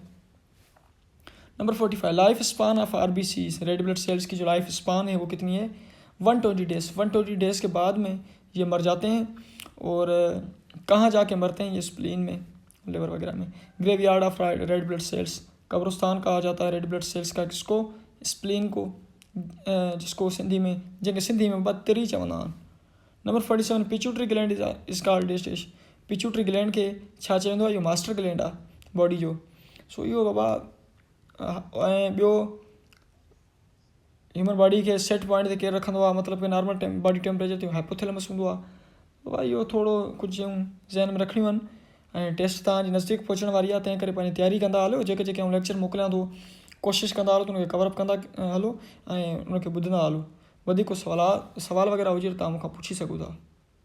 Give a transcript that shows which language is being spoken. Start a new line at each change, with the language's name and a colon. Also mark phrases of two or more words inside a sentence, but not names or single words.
Hindi: नंबर 45,
English: life span of RBCs, red blood cells
Hindi: की जो लाइफ स्पान है वो कितनी है?
English: 120 days.
Hindi: 120 डेज के बाद में ये मर जाते हैं। और कहाँ जाके मरते हैं? ये स्प्लीन में, लिवर वगैरह में।
English: graveyard of red blood cells,
Hindi: कब्रिस्तान कहा जाता है
English: red blood cells
Hindi: का किसको? स्प्लीन को, जिसको सिंधी में,
Sindhi: जंहिंखे सिंधी में बदतरी चवंदा आहिनि।
English: number 47, pituitary gland is called dish. pituitary gland
Sindhi: के छा चवंदो आहे? इहो
English: master gland
Sindhi: आहे बॉडी जो। सो इहो बाबा ऐं ॿियो
English: human body
Sindhi: खे
English: set point
Sindhi: ते केरु रखंदो आहे, मतिलबु कि
English: normal body temperature
Sindhi: ते हाइपोथैलेमस हूंदो आहे। बाबा इहो थोरो कुझु शयूं ज़हन में रखणियूं आहिनि। ऐं टेस्ट तव्हांजी नज़दीक पहुचण वारी आहे, तंहिं करे पंहिंजी तयारी कंदा हलो। जेके जेके आउं लेक्चर मोकिलियां थो कोशिशि कंदा हलो त उनखे कवरअप कंदा हलो ऐं उनखे ॿुधंदा हलो। वधीक को सवाल वग़ैरह हुजे त तव्हां मूंखां पुछी सघो था।